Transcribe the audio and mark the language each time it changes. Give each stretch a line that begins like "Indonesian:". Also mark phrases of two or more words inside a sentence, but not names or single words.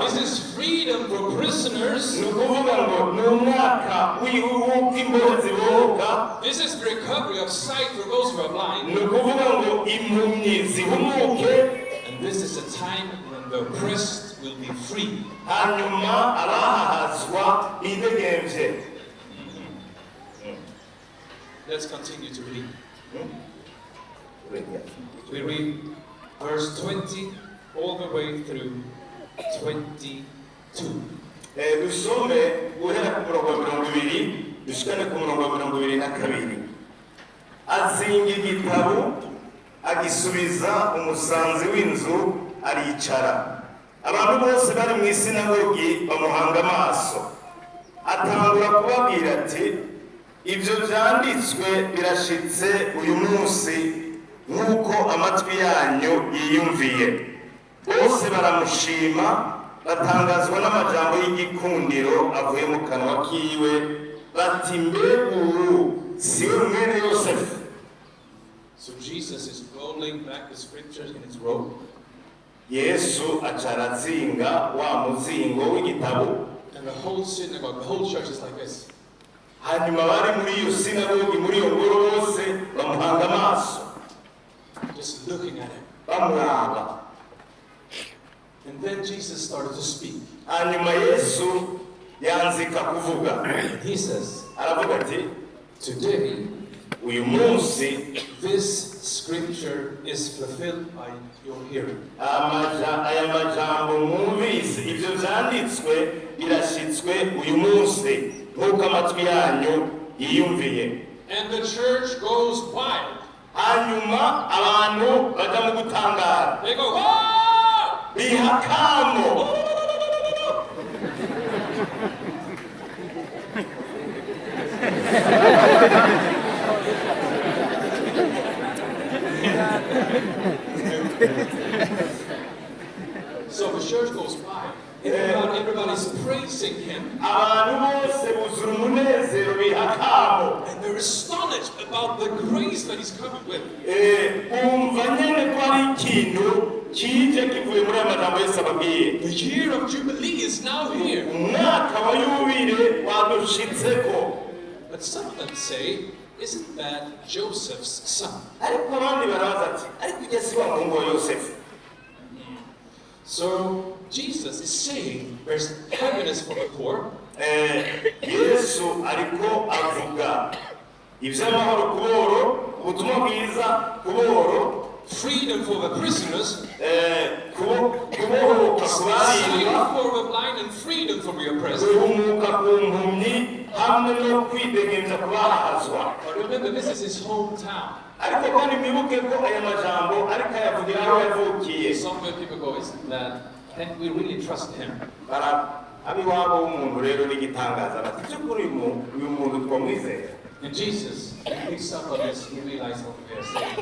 English: This is freedom for prisoners.
Rundi: Ni ukuvuga ngo ni umwaka w'uko imbohe zibohoka.
English: This is the recovery of sight for those who are blind.
Rundi: Ni ukuvuga ngo impumyi zihumuke.
English: And this is a time when the oppressed will be free.
Rundi: Hanyuma abahahazwa bidegemvye.
English: Let's continue to read. We read verse 20 all the way through 22.
Rundi: Dusome guhera ku murongo wa 20 dushikane ku murongo wa 22. Azinga igitabo agisubiza umusanzi w'inzu aricara. Abantu bose bari mu isinagogi bamuhanga amaso. Atangura kubabwira ati ibyo byanditswe birashitse uyu munsi nk'uko amatwi yanyu yiyumviye. Bose baramushima batangazwa n'amajambo y'igikundiro avuye mu kanwa kiwe bati mbega ubu si we mwene Yosefu.
English: So Jesus is rolling back the scriptures in his robe.
Rundi: Yesu acarazinga wa muzingo w'igitabo.
English: And the whole synagogue, the whole church is like this.
Rundi: Hanyuma bari muri iyo sinagogi muri iyo ngoro bose bamuhanga amaso.
English: Just looking at him.
Rundi: Bamuraba.
English: And then Jesus started to speak.
Rundi: Hanyuma Yesu yanzika kuvuga.
English: He says,
Rundi: aravuga ati
English: today,
Rundi: uyu munsi
English: this scripture is fulfilled by your hearing.
Rundi: aya majambo mwumvise ibyo byanditswe birashitswe uyu munsi nk'uko amatwi yanyu yiyumviye.
English: And the church goes wild.
Rundi: Hanyuma abantu baja mu gutangara.
English: They go, wow!
Rundi: bihakamo.
English: So the church goes by. Everybody's praising him.
Rundi: Abantu bose buzura umunezero bihakamo.
English: And they're astonished about the grace that he's coming with.
Rundi: Umva nyene ko ari ikintu kije kivuye muri amajambo Yesu ababwiye.
English: The year of Jubilee is now here.
Rundi: Umwaka wa yubile wadushitseko.
English: But some of them say, isn't that Joseph's son?
Rundi: Ariko abandi barabaza ati ariko ujya si wa muhungu wa Yosefu.
English: So Jesus is saying there's happiness for the poor.
Rundi: Yesu ariko avuga ivy'amahoro kuboro, ubutumwa bwiza kuboro,
English: freedom for the prisoners,
Rundi: kubohoka
English: sight
Rundi: kubarindwa,
English: for the blind, and freedom from the oppressed.
Rundi: guhumuka ku mpumyi hamwe no kwidegemvya kubahazwa.
English: But remember, this is his hometown.
Rundi: Ariko kandi mwibuke ko aya majambo ariko ayavugira aho yavukiye.
English: Somewhere people go, isn't that? Can we really trust him?
Rundi: Abiwabo w'umuntu rero n'igitangaza bati cy'ukuri uyu muntu twamwizera.
English: And Jesus picks up on this, he realizes what they are saying.